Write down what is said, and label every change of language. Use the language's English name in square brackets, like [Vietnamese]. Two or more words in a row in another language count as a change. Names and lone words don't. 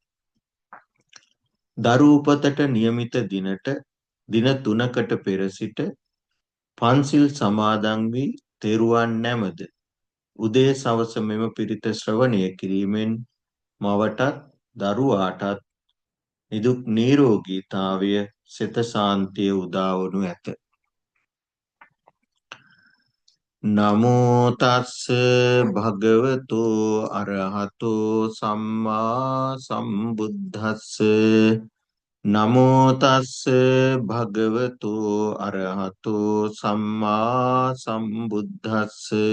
[Sinhala] දරු උපතට නියමිත දිනට දින 3කට පෙර සිට පන්සිල් සමාදන් වී තෙරුවන් නැමද උදේ සවස මෙම පිරිත ශ්‍රවණය කිරීමෙන් මවටත් දරුවාටත් නිදුක් නිරෝගීතාවය සිත ශාන්තිය උදා වනු ඇත. [Pali] නමෝ තස්ස භගවතු අරහතෝ සම්මා සම්බුද්දස්ස නමෝ තස්ස භගවතු අරහතෝ සම්මා සම්බුද්දස්ස